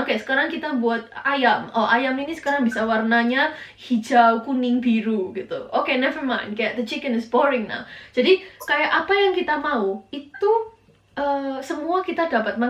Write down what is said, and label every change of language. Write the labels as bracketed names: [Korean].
[Indonesian] Oke, sekarang kita buat ayam. Oh, ayam ini sekarang bisa warnanya hijau, kuning, biru gitu. [English] Oke, never mind, kayak the chicken is boring now. [Indonesian] Jadi kayak apa yang kita mau itu semua kita dapat.